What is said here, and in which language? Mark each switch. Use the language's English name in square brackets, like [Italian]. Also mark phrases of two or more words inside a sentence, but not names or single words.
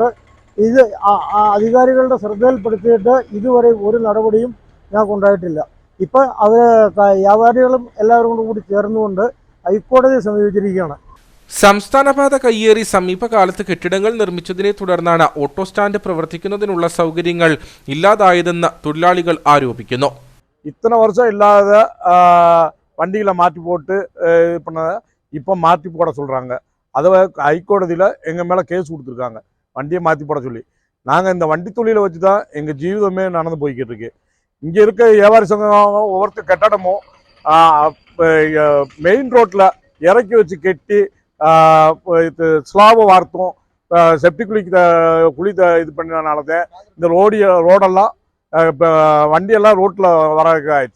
[Malayalam] ഇത് അധികാരികളുടെ ശ്രദ്ധയിൽപ്പെടുത്തിയിട്ട് ഇതുവരെ ഒരു നടപടിയും ഞങ്ങൾക്ക് ഉണ്ടായിട്ടില്ല. ഇപ്പം അവർ വ്യാപാരികളും എല്ലാവരും കൂടി ചേർന്നുകൊണ്ട് ഹൈക്കോടതിയെ സമീപിച്ചിരിക്കുകയാണ്. സംസ്ഥാനപാത കയ്യേറി സമീപകാലത്ത് കെട്ടിടങ്ങൾ നിർമ്മിച്ചതിനെ തുടർന്നാണ് ഓട്ടോ സ്റ്റാൻഡ് പ്രവർത്തിക്കുന്നതിനുള്ള സൗകര്യങ്ങൾ ഇല്ലാതായതെന്ന് തൊഴിലാളികൾ ആരോപിക്കുന്നു. [Tamil] இத்தனை வருஷம் இல்லாத வண்டிகளை மாற்றி போட்டு இது பண்ணதை இப்போ மாற்றி போட சொல்கிறாங்க. அதை ஹைகோடதியில் எங்கள் மேலே கேஸ் கொடுத்துருக்காங்க வண்டியை மாற்றி போட சொல்லி. நாங்கள் இந்த வண்டி தொழிலை வச்சு தான் எங்கள் ஜீவிதமே நடந்து போய்கிட்டு இருக்கு. இங்கே இருக்க வியாபாரி சங்கம் ஒவ்வொருத்தர் கட்டடமும் மெயின் ரோட்டில் இறக்கி வச்சு கட்டி ஸ்லாபை வார்த்தும் செப்டி குழி இது பண்ணனால தான் இந்த ரோடெல்லாம் வண்டியெல்லாம் ரோட்டில் வர ஆயிடுச்சு.